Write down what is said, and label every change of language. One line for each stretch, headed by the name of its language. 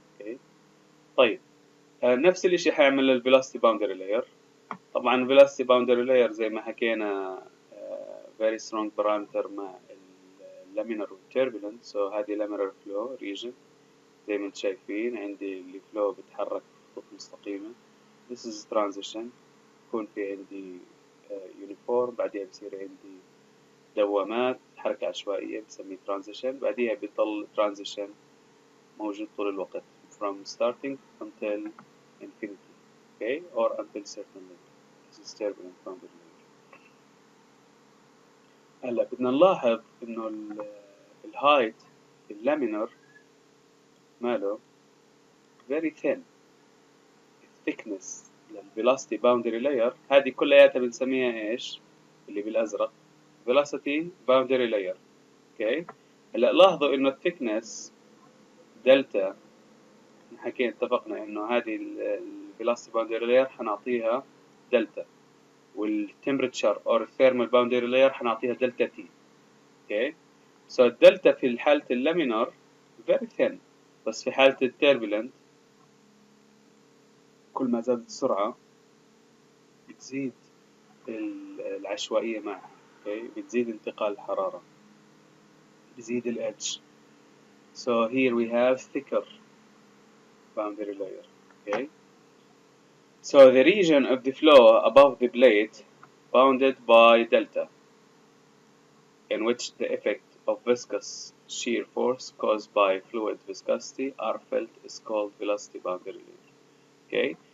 Arabic: okay. طيب نفس الاشي حيعمل ال
English: velocity boundary layer.
Arabic: طبعا
English: velocity boundary layer
Arabic: زي ما حكينا
English: very strong parameter
Arabic: مع laminar و turbulent. so هذه
English: laminar flow region
Arabic: زي ما انتم شايفين، عندي الفلو بتحرك خطوط مستقيمة.
English: this is transition،
Arabic: يكون في عندي
English: uniform،
Arabic: بعدها بصير عندي دوامات حركة عشوائية بسميه
English: transition،
Arabic: بعدها بيضل
English: transition
Arabic: موجود طول الوقت
English: from starting until infinity okay or until certain limit. this is turbulent boundary layer.
Arabic: هلا بدنا نلاحظ انه الهايت اللامينر ماله
English: very thin. thickness للvelocity boundary layer
Arabic: هذه كلياتها بنسميها ايش؟ اللي بالازرق
English: velocity boundary layer. Okay.
Arabic: هلا لاحظوا انه الثيكنس دلتا، حكينا اتفقنا انه هذه ال
English: velocity boundary layer
Arabic: حنعطيها دلتا، والتمبرتشر or
English: thermal boundary layer
Arabic: حنعطيها دلتا تي. اوكي. so الدلتا في حالة اللامينر
English: very thin،
Arabic: بس في حالة التيربulent كل ما زادت السرعة بتزيد العشوائية معها. okay. بتزيد انتقال الحرارة، بتزيد الإدج.
English: so here we have thicker boundary layer. okay. so the region of the flow above the plate bounded by delta, in which the effect of viscous shear force caused by fluid viscosity are felt is called velocity boundary layer. okay.